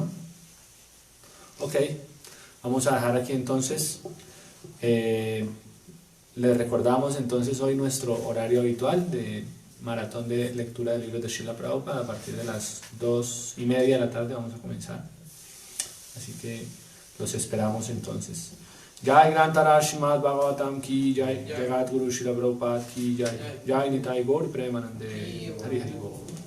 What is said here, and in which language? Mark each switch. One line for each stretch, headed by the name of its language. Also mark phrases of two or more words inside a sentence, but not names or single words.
Spanish: Ok, vamos a dejar aquí entonces. Les recordamos entonces hoy nuestro horario habitual de maratón de lectura de libros de Srila Prabhupada. A partir de las 2:30 de la tarde vamos a comenzar. Así que los esperamos entonces.
Sanskrit: Jai Grantara Srimad Bhagavatam ki Jai, Jagat Guru Srila Prabhupada ki Jai, Jai Nitai Gaur Premanande Hari Hari Bol.